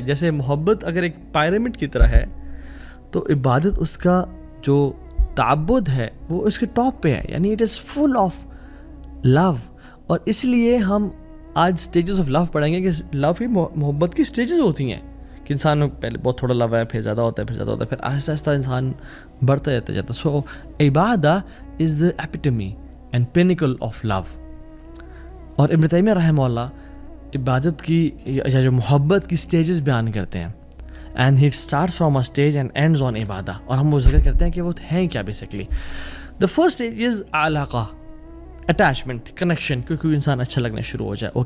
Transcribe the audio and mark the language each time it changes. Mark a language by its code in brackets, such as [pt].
[ur] جیسے محبت اگر ایک پیرامڈ کی طرح ہے تو عبادت اس کا جو تعبد ہے وہ اس کے ٹاپ پہ ہے. یعنی [en] It is full of love. [ur] اور اس لیے ہم آج سٹیجز آف لو پڑھیں گے کہ لو کی محبت کی سٹیجز ہوتی ہیں کہ انسان میں پہلے بہت تھوڑا لو ہے, پھر زیادہ ہوتا ہے, پھر زیادہ ہوتا ہے, پھر آہستہ آہستہ انسان بڑھتا جاتا ہے. [en] So عبادت is the epitome and pinnacle of love. [ur] اور ابن تیمیہ رحمہ اللہ عبادت کی یا جو محبت کی سٹیجز بیان کرتے ہیں. [en] And he start from a stage and ends on عبادہ. [ur] اور ہم وہ ذکر کرتے ہیں کہ وہ ہیں کیا basically. [en] the first stage is علاقہ, attachment, connection, [ur] کیونکہ انسان اچھا لگنا شروع ہو جائے.